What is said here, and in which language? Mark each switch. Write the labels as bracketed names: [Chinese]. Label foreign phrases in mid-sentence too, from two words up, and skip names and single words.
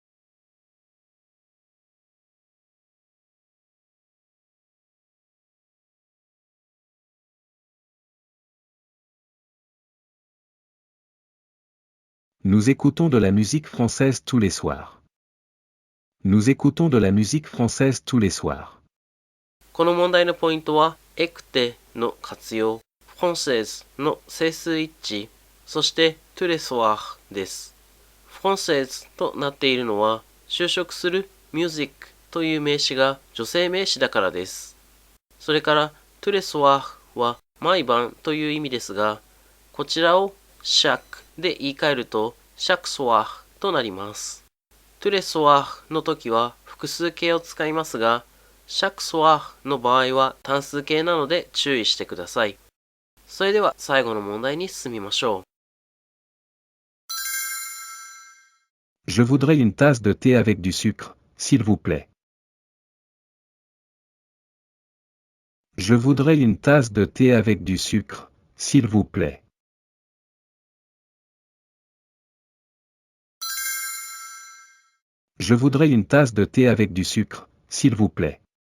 [French] Nous écoutons de la musique française tous les soirs. Nous écoutons de la musique française tous les soirs. [Japanese] この問題のポイントは、エクテの活用、フランセーズの整数一致、そして [French] tous les soirs [Japanese] です。フランセーズとなっているのは、就職するミュージックという名詞が女性名詞だからです。それから [French] tous les soirs [Japanese] は毎晩という意味ですが、こちらをシャックで言い換えると [French] chaque soir [Japanese] となります。 [French] tous les soirs [Japanese] の時は複数形を使いますが、 [French] chaque soir [Japanese] の場合は単数形なので注意してください。それでは最後の問題に進みましょう。 [French] Je voudrais une tasse de thé avec du sucre, s'il vous plaît. Je voudrais une tasse de thé avec du sucre, s'il vous plaît. Je voudrais une tasse de thé avec du sucre, s'il vous plaît.